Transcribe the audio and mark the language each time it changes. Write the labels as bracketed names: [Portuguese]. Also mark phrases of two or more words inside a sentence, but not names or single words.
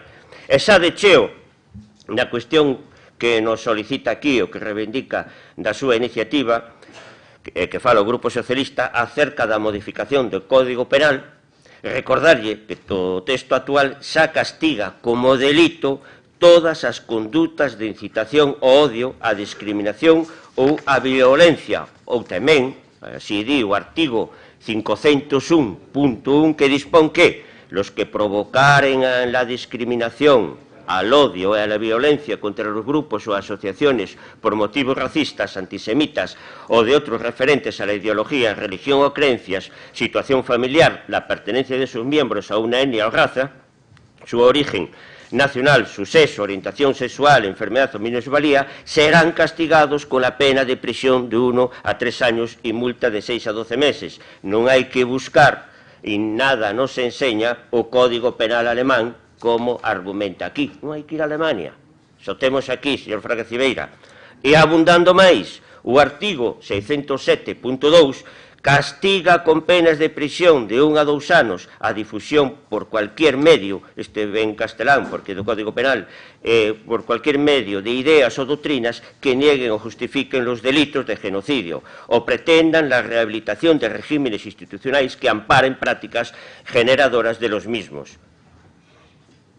[Galician] E xa de cheo, na cuestión que nos solicita aquí, o que reivindica da súa iniciativa, que fala o Grupo Socialista acerca da modificación do Código Penal, recordarlle que o texto actual xa castiga como delito todas as condutas de incitación ao odio, a discriminación ou a violencia, ou tamén, así di o artigo 501.1, que [Spanish] dispón que los que provocaren la discriminación, al odio e a la violencia contra los grupos o asociaciones por motivos racistas, antisemitas o de otros referentes a la ideología, religión o creencias, situación familiar, la pertenencia de sus miembros a una etnia o raza, su origen nacional, su sexo, orientación sexual, enfermedad o minusvalía, serán castigados con la pena de prisión de 1 a 3 años y multa de 6 a 12 meses. [Galician] Non hai que buscar, e nada nos enseña o Código Penal alemán como argumenta aquí. Non hai que ir a Alemania, só temos aquí, señor Fraga Cibeira. E abundando máis, o artigo 607.2 castiga con penas de prisión de 1 a 2 anos a difusión [Spanish] por cualquier medio, [Galician] este ben castelán, porque do Código Penal, [Spanish] por cualquier medio [Galician] de ideas ou doutrinas que nieguen ou justifiquen [Spanish] los delitos de genocidio [Galician] ou pretendan [Spanish] la rehabilitación de regímenes [Galician] institucionais que amparen [Spanish] prácticas generadoras de los mismos.